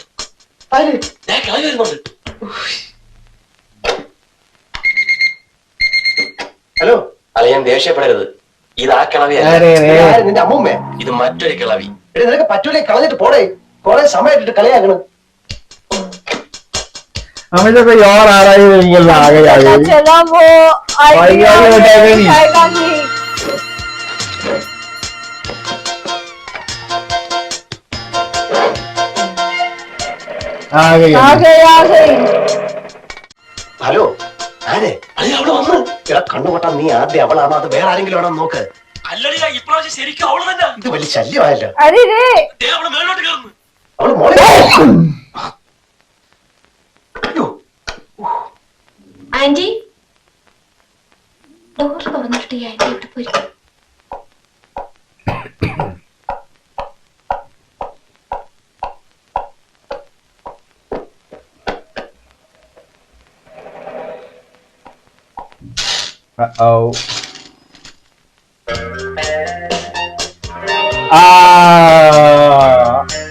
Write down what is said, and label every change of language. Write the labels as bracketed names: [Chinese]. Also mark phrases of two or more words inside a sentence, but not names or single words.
[Malayalam] ആര് ഞാൻ കിളവി വരുന്നുണ്ട്. ഹലോ അളിയൻ ദേഷ്യപ്പെടരുത്. ഇത് ആ കിളവിയല്ല, അരെ, അരെ. ആര്? നിന്റെ അമ്മൂമ്മ ഇത് മറ്റൊരു കിളവി. എടി നിനക്ക് പറ്റൂലേ കളഞ്ഞിട്ട് പോടേ. കൊറേ സമയമായിട്ട് കളിയാക്കണ്. [Hindi] हमेशा कोई और आ रहा है बिल्कुल आ गई पता चला वो भाई यार, वो उठाएगा नहीं। उठाएगा नहीं। आ गई आ गई आ गई। [Malayalam] ഹലോ ആരെ? അളിയ അവിടെ വന്ന്. എടാ കണ്ണുപൊട്ടാ, നീ ആദ്യം അവളാണോ അത് വേറെ ആരെങ്കിലും ആണോ നോക്ക്. അല്ലടിയ ഇപ്രാവശ്യം ശരിക്കും അവള് തന്നെ. ഇത് വലിയ ശല്യമായല്ലോ. अरे रे ദേ അവള് മേലോട്ട് കയറുന്നു. അവള് മോളെ അയ്യോ ആന്റി ഡോർ തുറന്നിട്ട് ഈ ആന്റി ഇവിടെ പോയി Uh-oh. Ah.